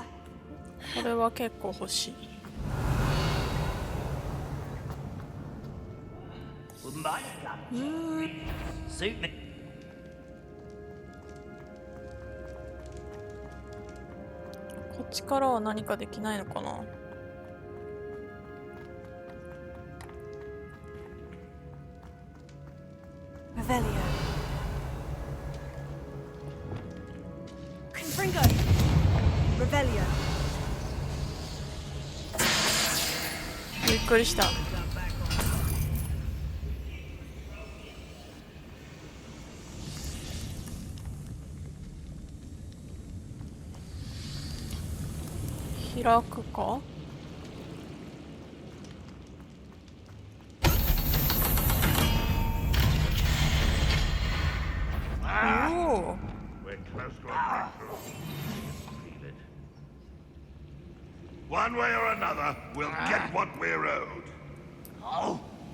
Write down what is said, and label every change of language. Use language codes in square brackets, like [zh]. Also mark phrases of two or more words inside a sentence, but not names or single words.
[ja] これは結構欲しい。 [en] My God. Suit me. [ja] こっちからは何かできないのかな。 Revelio. Confringo. Revelio. びっくりした。開くか？おお。 [en] We're close to a breakthrough. Feel it. One way or another, we'll get what we're owed. Oh.